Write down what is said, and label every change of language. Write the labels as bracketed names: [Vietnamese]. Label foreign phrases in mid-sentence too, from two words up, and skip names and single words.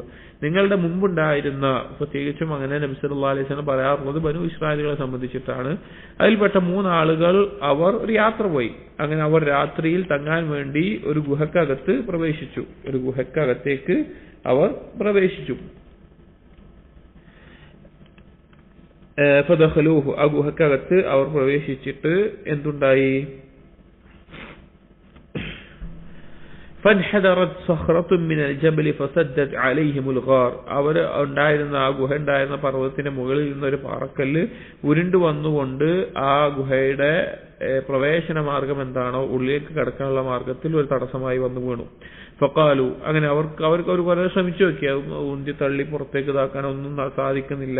[Malayalam] നിങ്ങളുടെ മുമ്പുണ്ടായിരുന്ന, പ്രത്യേകിച്ചും അങ്ങനെ നബി [Arabic] صلى الله عليه وسلم [Malayalam] പറയാറുള്ളത് ബനൂ ഇസ്രായേലുകളെ സംബന്ധിച്ചിട്ടാണ്, അതിൽപ്പെട്ട 3 ആളുകൾ അവർ ഒരു യാത്ര പോയി. അങ്ങനെ അവർ രാത്രിയിൽ തങ്ങാൻ വേണ്ടി ഒരു ഗുഹക്കകത്ത് പ്രവേശിച്ചു. ഒരു ഗുഹക്കകത്തേക്ക് അവർ പ്രവേശിച്ചു. ഫദഖലൂഹു, ആ ഗുഹക്കകത്ത് അവർ പ്രവേശിച്ചിട്ട് എന്തുണ്ടായി? [Arabic] فانحدرت صخرة من الجبل فسدت عليهم الغار. [Malayalam] അവർ ഉണ്ടായിരുന്ന ആ ഗുഹ ഉണ്ടായിരുന്ന പർവ്വതത്തിന്റെ മുകളിൽ നിന്നൊരു പാറക്കല്ല് ഉരുണ്ടു വന്നുകൊണ്ട് ആ ഗുഹയുടെ പ്രവേശന മാർഗം എന്താണോ ഉള്ളിലേക്ക് കടക്കാനുള്ള മാർഗത്തിൽ ഒരു തടസ്സമായി വന്നു വീണു. ഫഖാലു, അങ്ങനെ അവർക്ക് ഒരു കുറെ ശ്രമിച്ചു നോക്കി, ഉന്തി തള്ളി പുറത്തേക്ക് ഇതാക്കാനൊന്നും സാധിക്കുന്നില്ല.